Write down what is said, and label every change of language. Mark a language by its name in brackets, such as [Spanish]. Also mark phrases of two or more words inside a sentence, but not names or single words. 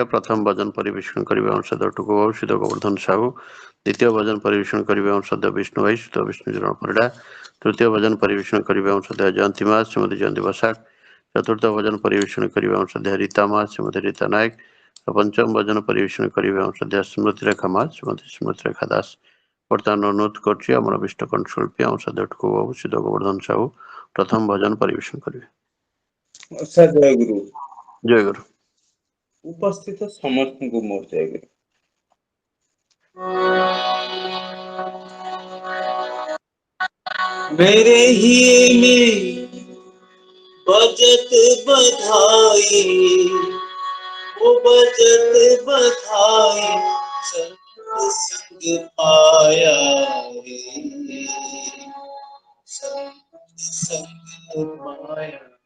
[Odia] ପ୍ରଥମ ଭଜନ ପରିବେଷଣ କରିବେ ଆମର ସଦ୍ୟ ଟୁକୁ ବାବୁ ଶ୍ରୀଯୁକ୍ତ ଗୋବର୍ଦ୍ଧନ ସାହୁ, ଦ୍ୱିତୀୟ ଭଜନ ପରିବେଷଣ କରିବେ ଆମର ସଦ୍ୟ ବିଷ୍ଣୁ ଭାଇ ଶ୍ରୀଯୁକ୍ତ ବିଷ୍ଣୁ ଚରଣ ପରିଡ଼ା, ତୃତୀୟ ଭଜନ ପରିବେଷଣ କରିବେ ଆମର ସଦ୍ୟ ଜୟନ୍ତୀ ମା ଶ୍ରୀମତୀ ଜୟନ୍ତୀ ବସାକ, ଚତୁର୍ଥ ଭଜନ ପରିବେଷଣ କରିବେ ଆମର ସଦ୍ୟ ରୀତା ମା ଶ୍ରୀମତୀ ରୀତା ନାୟକ, ପଞ୍ଚମ ଭଜନ ପରିବେଷଣ କରିବେ ଆମର ସଦ୍ୟ ସ୍ମୃତି ରେଖା ମା ଶ୍ରୀମତୀ ସ୍ମୃତି ରେଖା ଦାସ। ବର୍ତ୍ତମାନ ଅନୁରୋଧ କରୁଛି ଆମର ବିଷ୍ଟ କଣ୍ଠଶିଳ୍ପୀ ଆମର ସଦ୍ୟ ଟୁକୁ ବାବୁ ଶ୍ରୀଯୁକ୍ତ ଗୋବର୍ଦ୍ଧନ ସାହୁ ପ୍ରଥମ ଭଜନ ପରିବେଷଣ କରିବେ। ଜୟଗୁରୁ। ଜୟଗୁରୁ। ଉପସ୍ଥିତ ସମସ୍ତଙ୍କୁ ମୋର ଜୟଗୁରୁ। [Hindi] मेरे ही में बजत बधाई, वो बजत बधाई, संग संग पाया रे, संग संग पाया।